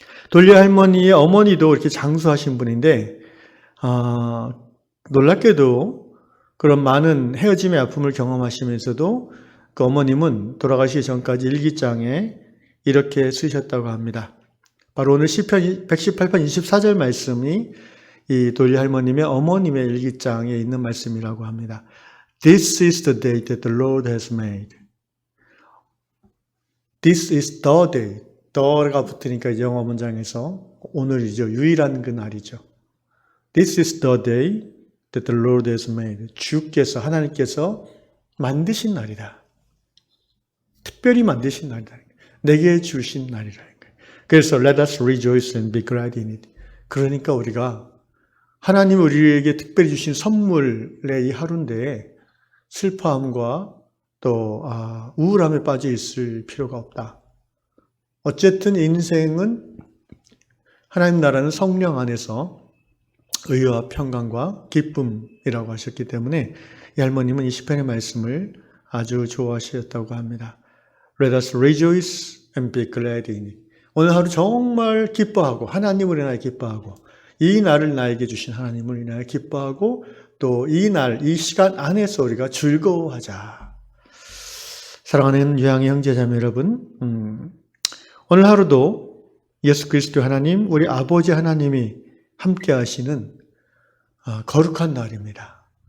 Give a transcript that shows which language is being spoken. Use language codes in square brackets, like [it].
[ko] 돌리 할머니의 어머니도 이렇게 장수하신 분인데, 놀랍게도 그런 많은 헤어짐의 아픔을 경험하시면서도 그 어머님은 돌아가시기 전까지 일기장에 이렇게 쓰셨다고 합니다. 바로 오늘 시편 118편 24절 말씀이 이 돌리 할머님의 어머님의 일기장에 있는 말씀이라고 합니다. [en] This is the day that the Lord has made. This is the day. [ko] the가 붙으니까 영어 문장에서 오늘이죠. 유일한 그 날이죠. [en] This is the day that the Lord has made. [ko] 주께서 하나님께서 만드신 날이다. 특별히 만드신 날이다. 내게 주신 날이라. 그래서 [en] let us rejoice and be glad in it. [ko] 그러니까 우리가 하나님이 우리에게 특별히 주신 선물의 이 하루인데 슬퍼함과 또 우울함에 빠져 있을 필요가 없다. 어쨌든 인생은 하나님 나라는 성령 안에서 의와 평강과 기쁨이라고 하셨기 때문에 이 할머님은 이 시편의 말씀을 아주 좋아하셨다고 합니다. [en] Let us rejoice and be glad in it. [ko] 오늘 하루 정말 기뻐하고 하나님을 인하여 기뻐하고 이 날을 나에게 주신 하나님을 인하여 기뻐하고 또 이 날, 이 시간 안에서 우리가 즐거워하자. 사랑하는 유양의 형제자매 여러분, 오늘 하루도 예수 그리스도 하나님, 우리 아버지 하나님이 함께 하시는 거룩한 날입니다.